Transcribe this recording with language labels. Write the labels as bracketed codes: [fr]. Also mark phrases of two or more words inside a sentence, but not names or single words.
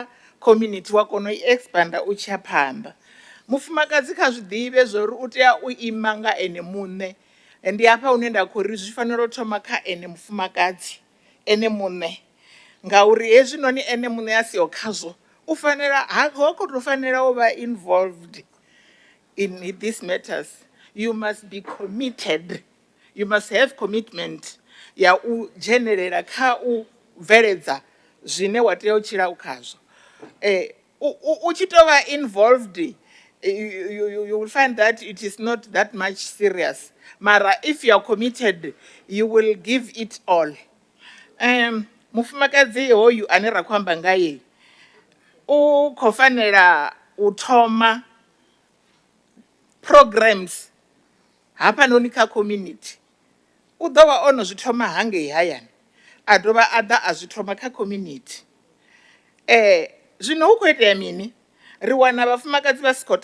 [ve] community wa kona u i expanda u tshi ya phanḓa mufumakadzi kha zwiḓivhe zwori u tea u ima nga ene muṋe ndi hafha hune nda khou ri zwi fanela u thoma kha ene mufumakadzi ene muṋe ngauri hezwinoni ene muṋe a siho khazwo u fanela ha khou tou fanela u vha [en] involved in these matters. You must be committed. You must have commitment [ve] ya u dzhenelela kha u bveledza zwine wa tea u tshila u khazwo u tshi tou vha [en] involved you will find that it is not that much serious [ve] mara [en] if you are committed you will give it all [ve] mufumakadzi hoyu ane ra khou amba ngaye u khou fanela u thoma programs hafhanoni kha community u ḓo vha ono zwi thoma hangei hayani a dovha a ḓa a zwi thoma kha community zwino hu khou itea mini ri wana vhafumakadzi vha si khou